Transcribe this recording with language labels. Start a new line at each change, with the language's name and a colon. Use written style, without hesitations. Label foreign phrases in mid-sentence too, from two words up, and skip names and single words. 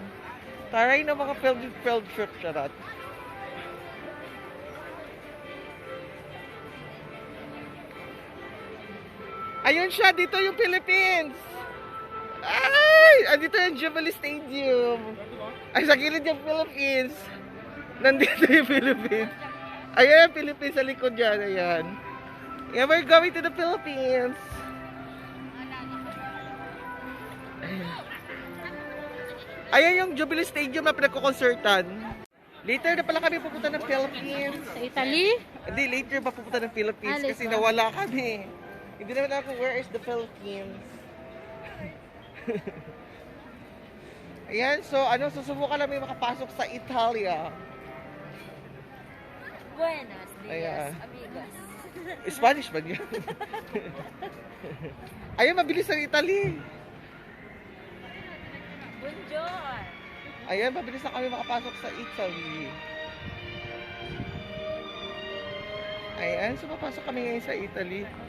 Filipino: Taray ng mga
English: field trip,
Filipino: charat. Ayun siya, dito yung Philippines. Ay! Andito yung Jubilee Stadium. Ay, sa gilid yung Philippines. Nandito yung Philippines. Ayan yung Philippines sa likod yan. Ayan.
English: Yeah, we're going to the Philippines.
Filipino: Ayan yung Jubilee Stadium na pinagkukonsertan. Later na pala kami pupunta ng Philippines. Sa Italy? Hindi, later pa pupunta ng Philippines Ah, kasi later. nawala kami. Hindi naman ako,
English: where is the Philippines?
Filipino: Ayan, so susubukan namin makapasok sa Italia.
Spanish: Buenos dias,
Filipino: Ayan.
Spanish: amigos.
Filipino: Spanish ba yun? Ayun, mabilis ang Italy. Bonjour. Ayan, mabilis na kami makapasok sa Italy. Ayan, so papasok kami ngayon sa Italy.